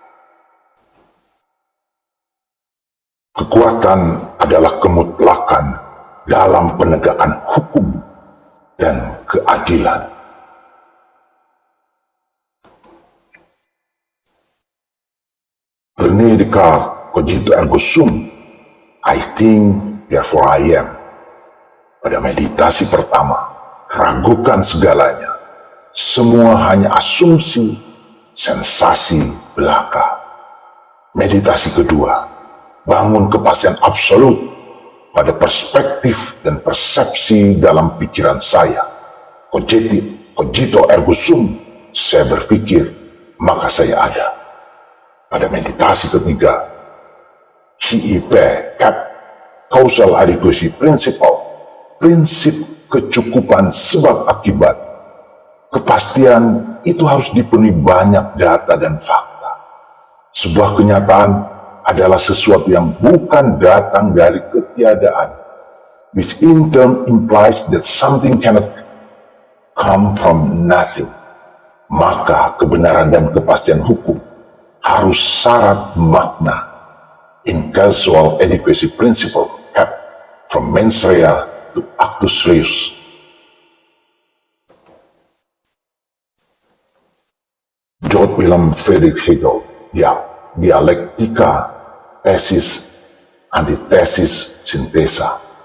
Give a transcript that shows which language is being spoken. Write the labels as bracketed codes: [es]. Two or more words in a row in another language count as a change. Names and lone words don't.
[id] Kekuatan adalah kemutlakan dalam penegakan hukum dan keadilan. René Descartes, [la] cogito ergo sum, [en] I think, therefore I am. [id] Pada meditasi pertama, ragukan segalanya. Semua hanya asumsi, sensasi belaka. Meditasi kedua, bangun kepastian absolut pada perspektif dan persepsi dalam pikiran saya. [la] Cogito ergo sum, [id] saya berpikir, maka saya ada. Pada meditasi ketiga, CIP, CAP, [en] Causal Adequacy Principle, [id] prinsip kecukupan sebab akibat. Kepastian itu harus dipenuhi banyak data dan fakta. Sebuah kenyataan adalah sesuatu yang bukan datang dari ketiadaan, [en] which in turn implies that something cannot come from nothing. [id] Maka kebenaran dan kepastian hukum harus syarat makna. [en] In Causal Adequacy Principle, CAP, from [la] mens rea [en] to [la] actus reus. [id] George Wilhelm Friedrich Hegel, dialektika, tesis, antitesis, sintesa.